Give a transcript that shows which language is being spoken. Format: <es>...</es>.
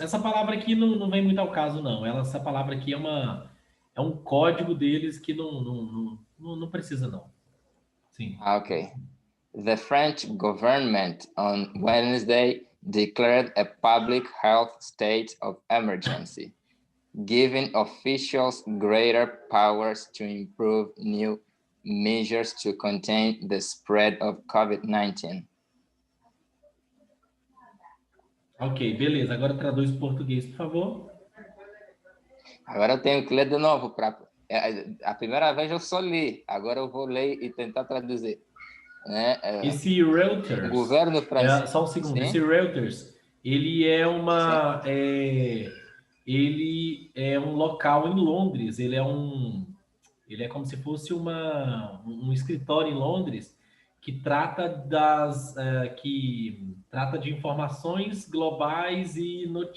<pt>Essa palavra aqui não vem muito ao caso, não. Essa palavra aqui é um código deles que não precisa, não. Sim. Okay.</pt> <en>The French government on Wednesday declared a public health state of emergency, giving officials greater powers to improve new measures to contain the spread of COVID-19.</en> <pt>Ok, beleza. Agora traduz para português, por favor. Agora eu tenho que ler de novo. A primeira vez eu só li, agora eu vou ler e tentar traduzir. Né? Esse Reuters, o governo francês... só um segundo, Sim? esse Reuters, ele é um local em Londres, ele é como se fosse um escritório em Londres que trata que trata de informações globais e</pt>